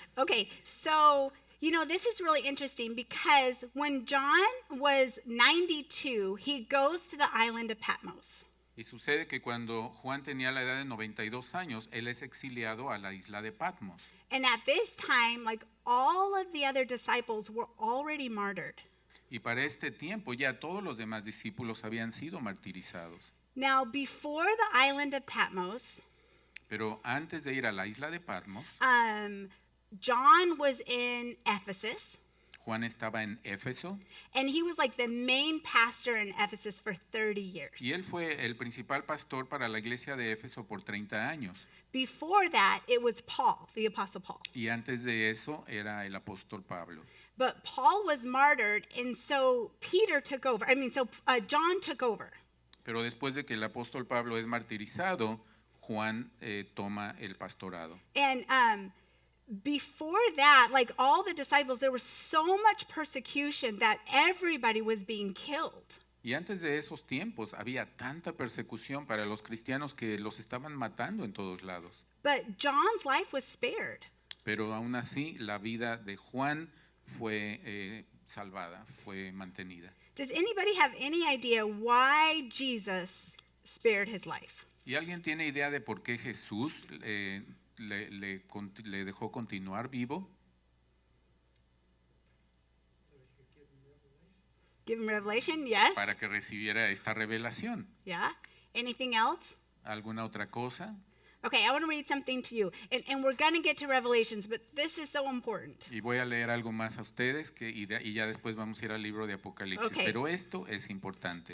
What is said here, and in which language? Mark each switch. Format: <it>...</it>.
<en>Okay, so, this is really interesting because when John was 92, he goes to the island of Patmos.</en> <es>Y sucede que cuando Juan tenía la edad de 92 años, él es exiliado a la isla de Patmos.</es> <en>And at this time, like all of the other disciples were already martyred.</en> <es>Y para este tiempo ya todos los demás discípulos habían sido martirizados.</es> <en>Now, before the island of Patmos,</en> <es>Pero antes de ir a la isla de Patmos,</es> <en>John was in Ephesus,</en> <es>Juan estaba en Éfeso,</es> <en>and he was like the main pastor in Ephesus for 30 years.</en> <es>y él fue el principal pastor para la iglesia de Éfeso por 30 años.</es> <en>Before that, it was Paul, the Apostle Paul.</en> <es>Y antes de eso era el apóstol Pablo.</es> <en>But Paul was martyred, and so Peter took over. John took over.</en> <es>Pero después de que el apóstol Pablo es martirizado, Juan toma el pastorado.</es> <en>And before that, like all the disciples, there was so much persecution that everybody was being killed.</en> <es>Y antes de esos tiempos había tanta persecución para los cristianos que los estaban matando en todos lados.</es> <en>But John's life was spared.</en> <es>Pero aún así la vida de Juan fue salvada, fue mantenida.</es> <en>Does anybody have any idea why Jesus spared his life?</en> <es>¿Y alguien tiene idea de por qué Jesús le dejó continuar vivo?</es> <en>Give him revelation? Yes.</en> <es>Para que recibiera esta revelación.</es> <en>Yeah. Anything else?</en> <es>¿Alguna otra cosa?</es> <en>Okay, I want to read something to you. And we're going to get to Revelations, but this is so important.</en> <es>Y voy a leer algo más a ustedes y ya después vamos a ir al libro de Apocalipsis.</es> <en>Okay.</en> <es>Pero esto es importante.</es>